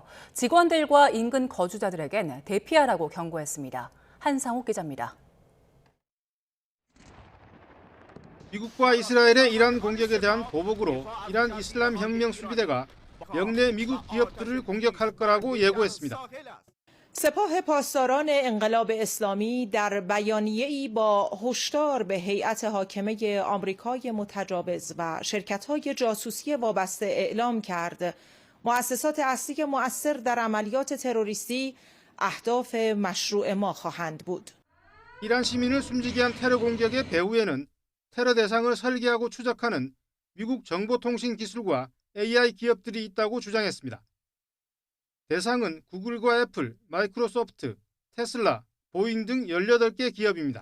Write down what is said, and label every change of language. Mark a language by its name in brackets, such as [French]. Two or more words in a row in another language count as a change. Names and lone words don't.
[Korean] 직원들과 인근 거주자들에겐 대피하라고 경고했습니다. 한상욱 기자입니다. 미국과 이스라엘의 이란 공격에 대한 보복으로 이란 이슬람 혁명 수비대가 영내 미국 기업들을 공격할 거라고 예고했습니다. [Persian] سپاه پاسداران انقلاب اسلامی در بیانیه‌ای با هشدار به هیئت حاکمه آمریکای متجاوز و شرکت‌های جاسوسی وابسته اعلام کرد مؤسسات اصلی مؤثر در عملیات تروریستی اهداف مشروع ما خواهند بود. [Korean] 이란 시민을 숨지게 한 테러 공격의 배후에는 테러 대상을 설계하고 추적하는 미국 정보통신 기술과 AI 기업들이 있다고 주장했습니다. 대상은 구글과 애플, 마이크로소프트, 테슬라, 보잉 등 18개 기업입니다.